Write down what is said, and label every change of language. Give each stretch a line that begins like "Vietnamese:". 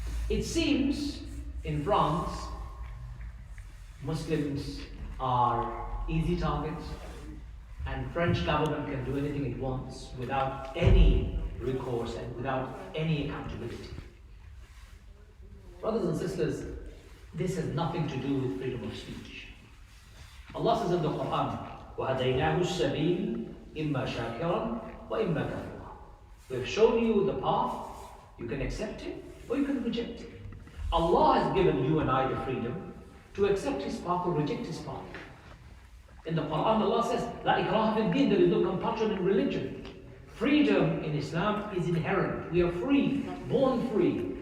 English: It seems in France, Muslims are easy targets, and French government can do anything it wants without any recourse and without any accountability. Brothers and sisters, this has nothing to do with freedom of speech. Allah says in the Quran,
Arabic: وَهَدَيْنَاهُ السَّبِيلِ إِمَّا شَاكِرًا وَإِمَّا كَفُورًا.
English: We have shown you the path, you can accept it or you can reject it. Allah has given you and I the freedom to accept His path or reject His path. In the Quran, Allah says,
Arabic: La ikraha fid din,
English: there is no compulsion in religion. Freedom in Islam is inherent. We are free, born free.